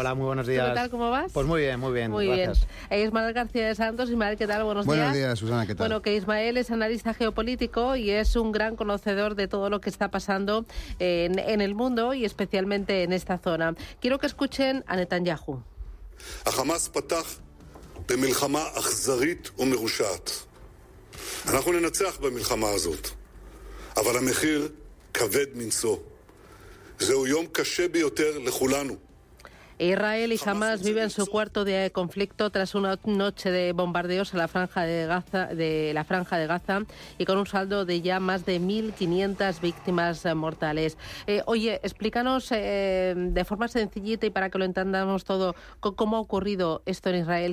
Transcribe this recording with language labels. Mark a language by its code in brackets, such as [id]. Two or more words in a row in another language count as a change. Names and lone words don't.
[es] Hola, muy buenos días. ¿Qué tal? ¿Cómo vas? Pues muy bien, muy bien. Muy gracias. bien. Ismael García de Santos. Ismael, ¿qué tal? Buenos días. Buenos días, Susana, ¿qué tal? Bueno, que Ismael es analista geopolítico y es un gran conocedor de todo lo que está pasando en el mundo y especialmente en esta zona. Quiero que escuchen a Netanyahu. [he] החמאס פתח במלחמה אכזרית ומרושעת. אנחנו ננצח במלחמה הזאת, אבל המחיר כבד מנשוא. זהו יום קשה ביותר לכולנו. [es] Israel y Hamas viven su cuarto día de conflicto tras una noche de bombardeos a la franja de Gaza y con un saldo de ya más de 1.500 víctimas mortales. Oye, explícanos de forma sencillita y para que lo entendamos todo, ¿cómo ha ocurrido esto en Israel?